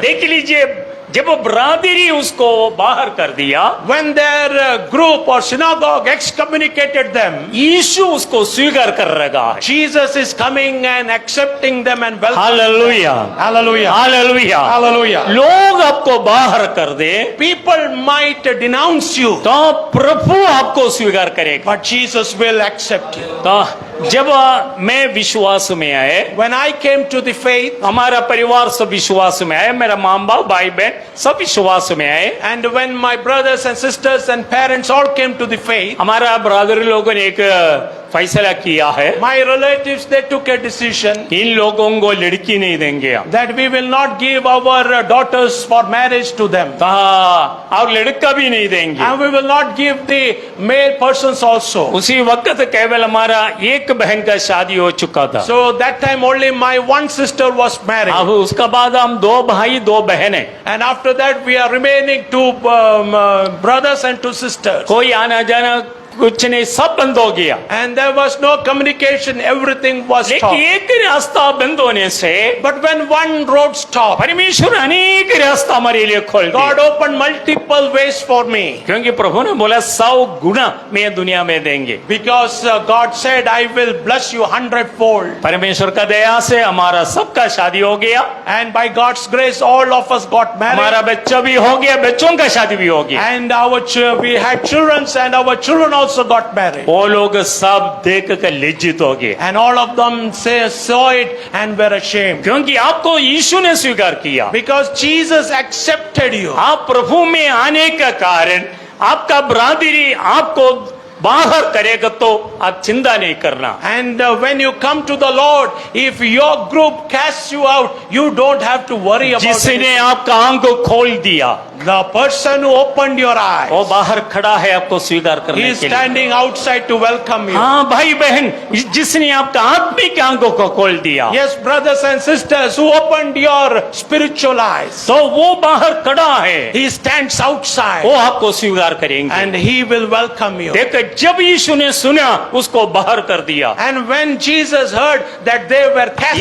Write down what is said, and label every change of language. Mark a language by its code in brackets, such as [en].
[hi] देख लीजिए, जब बरादरी उसको बाहर कर दिया, [en] When their group or synagogue excommunicated them, [hi] यीशु उसको स्वीकार कर रहा है। [en] Jesus is coming and accepting them and welcoming them. [hi] Hallelujah, [en] Hallelujah. [hi] Hallelujah, [en] Hallelujah. [hi] लोग आपको बाहर कर दे [en] People might denounce you, [hi] तो प्रभु आपको स्वीकार करेगा। [en] but Jesus will accept you. [hi] तो जब मैं विश्वास में आए, [en] When I came to the faith, [hi] हमारा परिवार सब विश्वास में आए, मेरा माँ बाप भाई बहन सब विश्वास में आए। [en] and when my brothers and sisters and parents all came to the faith, [hi] हमारा ब्रदर लोगों ने एक फैसला किया है, [en] my relatives, they took a decision [hi] इन लोगों को लड़की नहीं देंगे हम। [en] that we will not give our daughters for marriage to them, [hi] और लड़का भी नहीं देंगे। [en] and we will not give the male persons also. [hi] उसी वक्त केवल हमारा एक बहन का शादी हो चुका था। [en] So that time only my one sister was married, [hi] अब उसका बाद हम दो भाई दो बहन है। [en] and after that we are remaining two brothers and two sisters, [hi] कोई आना जाना कुछ नहीं, सब बंद हो गया। [en] and there was no communication, everything was [hi] लेकिन [en] stopped. [hi] एक रास्ता बंद होने से [en] But when one road stopped, [hi] परमेश्वर अनेक रास्ता हमारे लिए खोल [en] God [hi] दिया, [en] opened multiple ways for me, [hi] क्योंकि प्रभु ने बोला 100 गुना मैं दुनिया में देंगे। [en] because God said, I will bless you 100-fold. [hi] परमेश्वर का दया से हमारा सबका शादी हो गया, [en] And by God's grace, all of us got [hi] हमारा [en] married, [hi] बच्चा भी हो गया, बच्चों का शादी भी हो गया। [en] and we had children, and our children also got married. [hi] वो लोग सब देख कर लज्जित हो गए, [en] And all of them saw it and were ashamed, [hi] क्योंकि आपको यीशु ने स्वीकार किया। [en] because Jesus accepted you. [hi] आप प्रभु में आने का कारण आपका बरादरी आपको बाहर करेगा तो आप चिंता नहीं करना। [en] And when you come to the Lord, if your group casts you out, you don't have to worry about it. [hi] जिसने आपका आंख को खोल दिया, [en] The person who opened your eyes, [hi] वो बाहर खड़ा है आपको स्वीकार [en] he [hi] करने [en] is [hi] के लिए। [en] standing outside to welcome you. [hi] हाँ भाई बहन, जिसने आपका आत्मिक आंखों को खोल दिया, [en] Yes, brothers and sisters, who opened your spiritual eyes, [hi] तो वो बाहर खड़ा है, [en] he stands outside [hi] वो आपको स्वीकार करेंगे। [en] and he will welcome you. [hi] देखो, जब यीशु ने सुना उसको बाहर कर दिया। [en] And when Jesus heard that they were cast